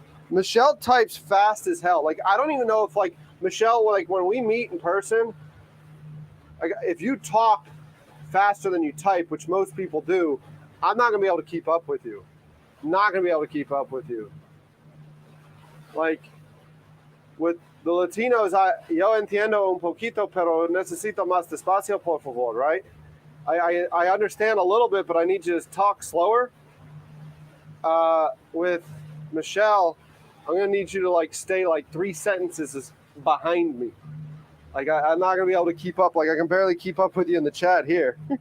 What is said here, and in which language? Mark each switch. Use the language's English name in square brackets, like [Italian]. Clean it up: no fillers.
[English] Michelle types fast as hell. Like, I don't even know if, like, Michelle, like, when we meet in person, like, if you talk faster than you type, which most people do, I'm not going to be able to keep up with you. Not going to be able to keep up with you. Like, with the Latinos, [Spanish] yo entiendo un poquito, pero necesito más despacio, por favor, [English] right? I understand a little bit, but I need you to talk slower. With Michelle, I'm going to need you to, like, stay, like, 3 sentences behind me. Like, I'm not going to be able to keep up. Like, I can barely keep up with you in the chat here.